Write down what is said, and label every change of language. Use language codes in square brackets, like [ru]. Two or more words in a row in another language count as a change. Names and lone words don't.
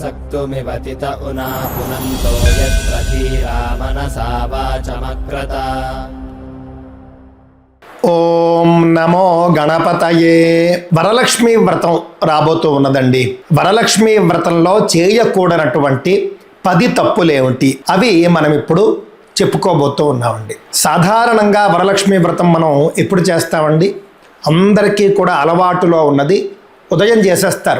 [sa] मृत्युमिवतित उना पुनन्तो यत्र धीरा मनसा वाचमक्रत। ఓం నమో గణపతయే. [te] వరలక్ష్మి వ్రతం రాబోతూ ఉన్నదండి. వరలక్ష్మి వ్రతంలో చేయకూడనటువంటి 10 తప్పులేమిటి అవి మనం ఇప్పుడు చెప్పుకోబోతూ ఉన్నామండి. సాధారణంగా వరలక్ష్మి వ్రతం మనం ఎప్పుడు చేస్తామండి? అందరికీ కూడా అలవాటులో ఉన్నది ఉదయం చేసేస్తారు.